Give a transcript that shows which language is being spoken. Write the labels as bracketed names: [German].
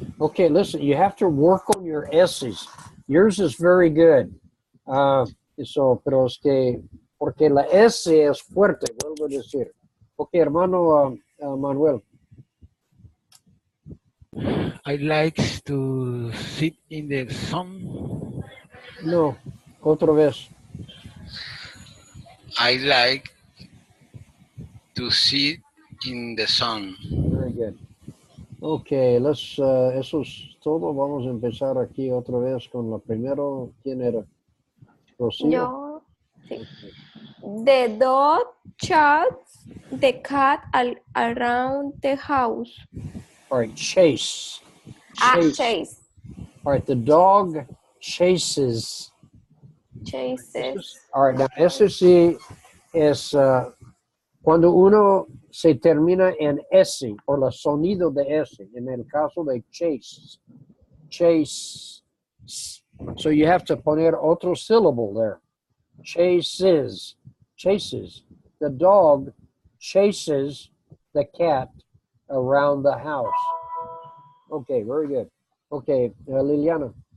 [English] Okay, listen, you have to work on your S's. Yours is very good. [Spanish] Pero es que, porque la S es fuerte, vuelvo a decir. Ok, hermano Manuel. [English] I like to sit in the sun. [Spanish] No, otra vez. [English] I like to sit in the sun. Very good. Ok, [Spanish] eso es todo. Vamos a empezar aquí otra vez con la primero. ¿Quién era? Rocío. Yo, sí. [English] The dog chases the cat around the house. All right, chase. Chase. All right, the dog chases. Chases. All right, now [Spanish] ese sí es cuando uno se termina en S o el sonido de S, en el caso de chase. [English] Chase. So you have to [Spanish] poner otro [English] syllable there. Chases. Chases. The dog chases the cat around the house. Okay, very good. Okay, Liliana.